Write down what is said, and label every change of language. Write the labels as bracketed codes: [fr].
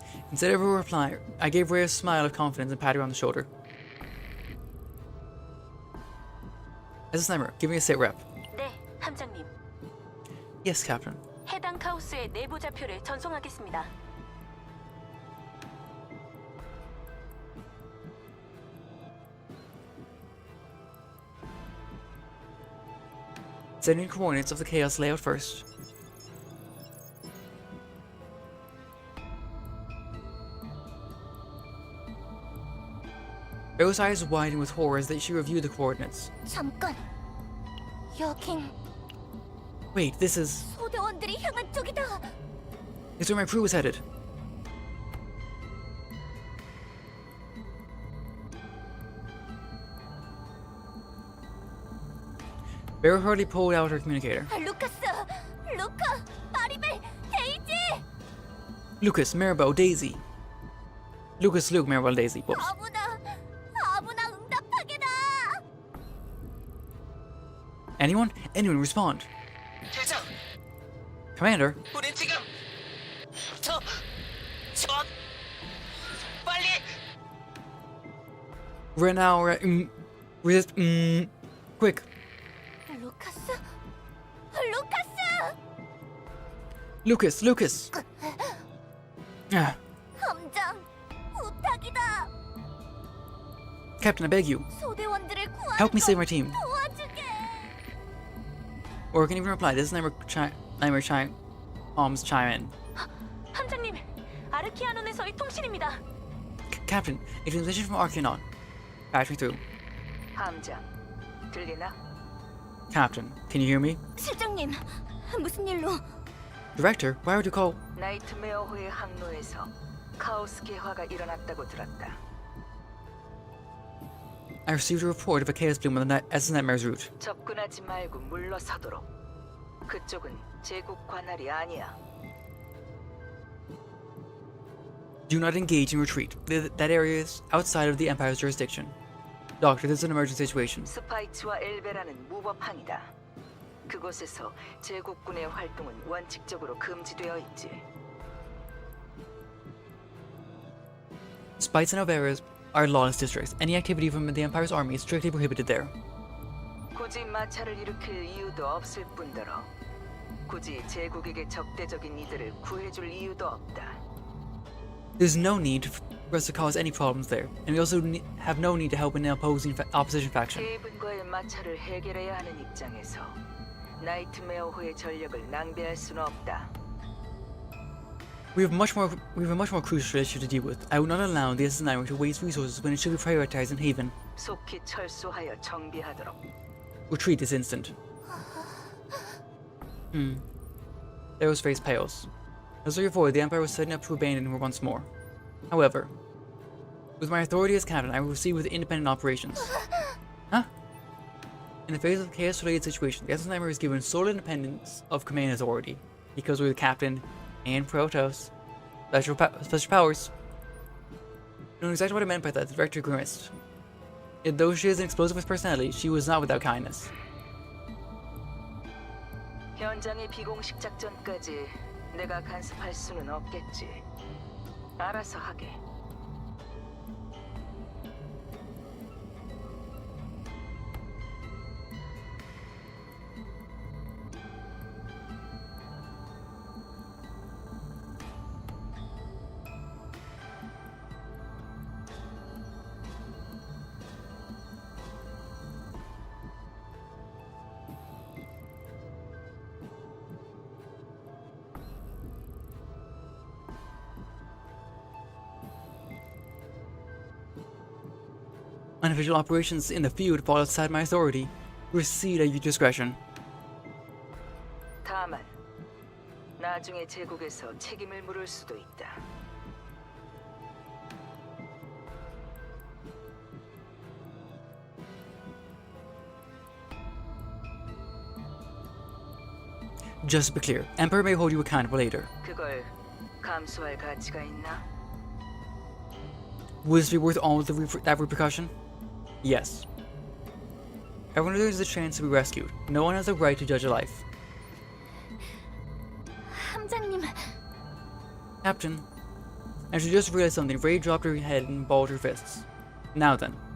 [en] Instead of a reply, I gave Ray a smile of confidence and patted her on the shoulder. As a sniper, give me a sit rep. [ko] 네, 함장님. [en] Yes, Captain. [ko] 해당 카오스의 내부 좌표를 전송하겠습니다. [en] Sending coordinates of the chaos layout first. Ray's eyes widened with horror as she reviewed the coordinates. [ko] 잠깐. 여긴 [en] Wait, this is... [ko] 소대원들이 향한 쪽이다. [en] It's where my crew was headed. Barry hurriedly pulled out her communicator. [ko] 루카스, 루카, 마리벨, 데이지. [en] Lucas, Maribel, Daisy. Lucas, Luke, Maribel, Daisy. Whoops. [ko] 아무나 응답하게다. [en] Anyone? Anyone respond. [ko] 대장, [en] Commander, [ko] 우린 지금 빨리. [en] right now we're at... resist... quick. [ko] 루카스, 루카스. [en] Lucas. Ah, [ko] 함장, 부탁이다. [en] Captain, I beg you. [ko] 소대원들을 구하는 [en] Help me [ko] 거 [en] save my team. [ko] 도와주게. [en] Or can even reply. This is Nightmare chime in. [ko] 함장님, 아르키아논에서의 통신입니다. [en] Captain, a transmission from Archaeon. Patch me through. [ko] 함장, 들리나? [en] Captain, can you hear me? [ko] 실장님, 무슨 일로? [en] Director, why would you call... [ko] 나이트메어호의 항로에서 카오스 개화가 일어났다고 들었다. [en] I received a report of a chaos bloom on the Nightmare's route. [ko] 접근하지 말고 물러서도록. 그쪽은 제국 관할이 아니야. [en] Do not engage and retreat. That area is outside of the Empire's jurisdiction. Doctor, this is an emergency situation. [ko] 스파이츠와 엘베라는 무법항이다. 그곳에서 제국군의 활동은 원칙적으로 금지되어 있지. [en] Spites and Alveras are lawless districts. Any activity from the Empire's army is strictly prohibited there. [ko] 굳이 마찰을 일으킬 이유도 없을 뿐더러 굳이 제국에게 적대적인 이들을 구해줄 이유도 없다. [en] There's no need for us to cause any problems there, and we also have no need to help an opposition faction. [ko] 헤이븐과의 마찰을 해결해야 하는 입장에서 나이트메어호의 전력을 낭비할 수는 없다. [en] We have a much more crucial issue to deal with. I will not allow the SS9 to waste resources when it should be prioritized in Haven. [ko] 속히 철수하여 정비하도록. [en] Retreat this instant. Thero's face pales. As before, the Empire was setting up to abandon her once more. However, with my authority as captain, I will proceed with independent operations. Huh? In the face of a chaos-related situation, the SS9 is given sole independence of command authority, because we're the captain and Protoss. Special powers. You know exactly what I meant by that, the director grimaced. Yet though she is an explosive personality, she was not without kindness. [ko] 현장의 비공식 작전까지 내가 간섭할 수는 없겠지. 알아서 하게. [en] Unofficial operations in the field fall outside my authority. Proceed at your discretion. [ko] 다만 나중에 제국에서 책임을 물을 수도 있다. [en] Just to be clear, Emperor may hold you accountable later. [ko] 그걸 감수할 가치가 있나? [en] Would this be worth all that repercussion? Yes. Everyone deserves a chance to be rescued. No one has the right to judge a life. [ko] 함장님, [en] Captain, and she just realized something. Ray dropped her head and balled her fists. Now then.